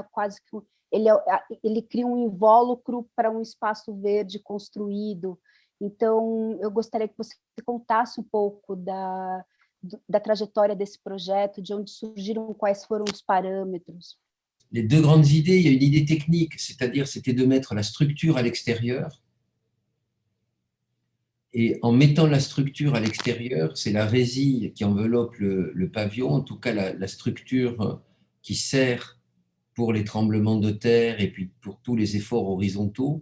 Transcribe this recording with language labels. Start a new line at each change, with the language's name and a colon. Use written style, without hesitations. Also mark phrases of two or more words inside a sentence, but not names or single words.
Portuguese: Quase que ele cria invólucro para espaço verde construído. Então, eu gostaria que você contasse pouco da trajetória desse projeto, de onde surgiram, quais foram os parâmetros.
French: Les deux grandes idées, il y a une idée technique, c'est-à-dire c'était de mettre la structure à l'extérieur. Et en mettant la structure à l'extérieur, c'est la résille qui enveloppe le pavillon, en tout cas la structure qui sert pour les tremblements de terre et puis pour tous les efforts horizontaux.